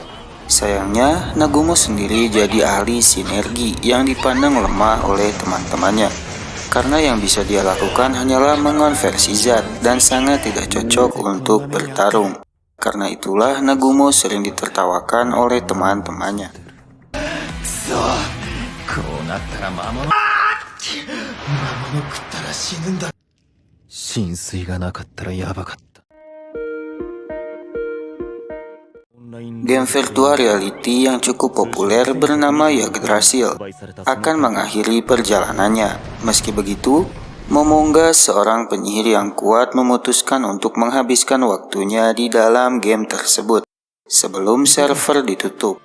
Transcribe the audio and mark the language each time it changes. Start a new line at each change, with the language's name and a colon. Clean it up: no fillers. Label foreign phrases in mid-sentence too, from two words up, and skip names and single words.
Indonesian: Sayangnya, Nagumo sendiri jadi ahli sinergi yang dipandang lemah oleh teman-temannya. Karena yang bisa dia lakukan hanyalah mengonversi zat dan sangat tidak cocok untuk bertarung. Karena itulah Nagumo sering ditertawakan oleh teman-temannya.
Japanese: 浸水がなかったらやばかった。
Indonesian: Game virtual reality yang cukup populer bernama Yggdrasil akan mengakhiri perjalanannya. Meski begitu, Momonga, seorang penyihir yang kuat, memutuskan untuk menghabiskan waktunya di dalam game tersebut sebelum server ditutup.